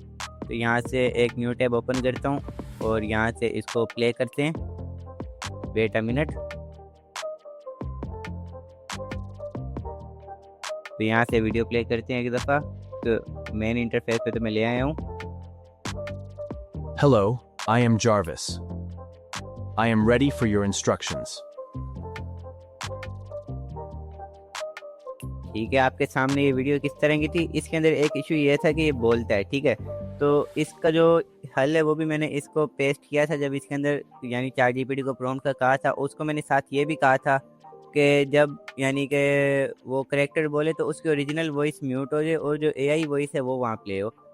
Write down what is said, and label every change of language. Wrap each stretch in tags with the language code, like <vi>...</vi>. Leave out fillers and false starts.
<hi>तो यहाँ से एक न्यू टैब ओपन करता हूँ और यहाँ से इसको प्ले करते हैं। वेट अ मिनट, तो यहाँ से वीडियो प्ले करते हैं एक दफ़ा। तो मेन इंटरफेस पे तो मैं ले आया हूँ।</hi> <en>Hello, I am Jarvis. I am ready for your instructions.</en> <hi>ठीक है, आपके सामने ये वीडियो किस तरह की थी। इसके अंदर एक इशू ये था कि ये बोलता है, ठीक है। तो इसका जो हल है वो भी मैंने इसको पेस्ट किया था जब इसके अंदर यानी चैट जीपीटी को प्रॉम्प्ट का कहा था। उसको मैंने साथ ये भी कहा था कि जब यानी कि वो करैक्टर बोले तो उसकी ओरिजिनल वॉइस म्यूट हो जाए और जो एआई वॉइस है वो वहाँ प्ले हो।</hi>